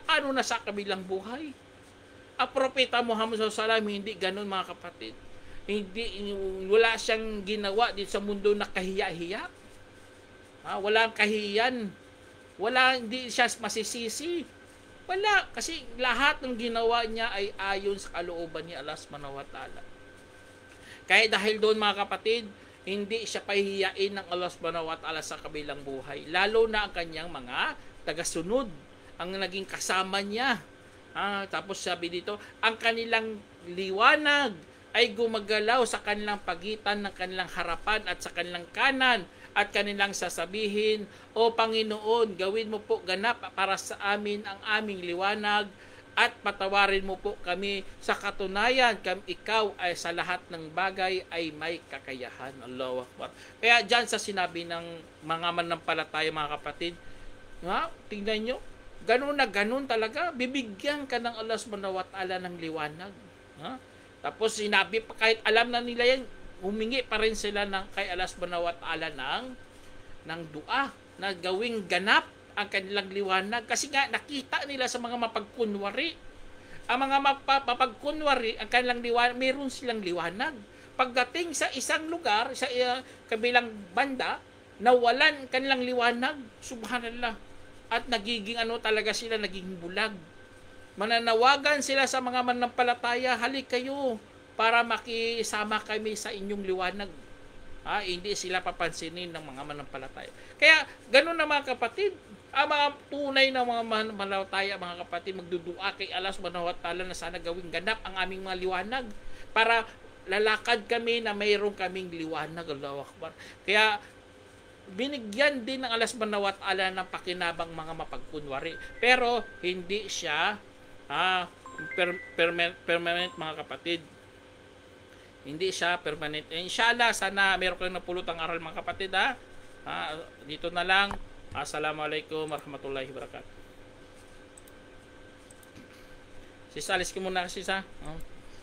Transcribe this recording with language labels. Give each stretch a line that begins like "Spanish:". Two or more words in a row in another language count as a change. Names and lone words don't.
Filipino: Ano na sa kabilang buhay? Ang propeta Muhammad SAW, hindi ganun, mga kapatid. Wala siyang ginawa dito sa mundo na kahiya-hiya. Walang kahiyan. Hindi siya masisisi. Wala. Kasi lahat ng ginawa niya ay ayon sa kalooban ni Allah
Arabic: سبحانه وتعالى.
Filipino: Kaya dahil doon mga kapatid, hindi siya pahihiyain ng Allah
Arabic: سبحانه وتعالى
Filipino: sa kabilang buhay. Lalo na ang kanyang mga tagasunod, ang naging kasama niya. Tapos sabi dito, ang kanilang liwanag ay gumagalaw sa kanilang pagitan ng kanilang harapan at sa kanilang kanan, at kanilang sasabihin, O Panginoon, gawin mo po ganap para sa amin ang aming liwanag at patawarin mo po kami sa katunayan ikaw ay sa lahat ng bagay ay may kakayahan.
Arabic: الله أكبر.
Filipino: Kaya dyan sa sinabi ng mga manampalataya mga kapatid, tingnan nyo, ganun na ganun talaga, bibigyan ka ng Allah
Arabic: سبحانه وتعالى
Filipino: ng liwanag. Tapos sinabi pa, kahit alam na nila yan, humingi pa rin sila kay Allah
Arabic: سبحانه وتعالى
Filipino: ng dua na gawing ganap ang kanilang liwanag. Kasi nga nakita nila sa mga mapagkunwari. Ang mga mapagkunwari, ang kanilang liwanag, meron silang liwanag. Pagdating sa isang lugar, sa kabilang banda, nawalan kanilang liwanag.
Arabic: سبحان الله.
Filipino: At nagiging talaga sila, naging bulag. Mananawagan sila sa mga manampalataya, halik kayo para makisama kami sa inyong liwanag. Hindi sila papansinin ng mga manampalataya. Kaya ganun na mga kapatid, ang mga tunay na mga manampalataya, mga kapatid, magdudua kay Allah
Arabic: سبحانه وتعالى
Filipino: na sana gawing ganap ang aming mga liwanag para lalakad kami na mayroon kaming liwanag.
Arabic: الله أكبر.
Filipino: Kaya binigyan din ng Allah
Arabic: سبحانه وتعالى
Filipino: ng pakinabang mga mapagkunwari. Pero hindi siya permanent mga kapatid. Hindi siya permanent. Inshallah, sana meron kayong napulutang aral mga kapatid. Dito na lang.
Arabic: السلام عليكم ورحمة الله وبركاته.
Filipino: Sis, alis ko muna, sis.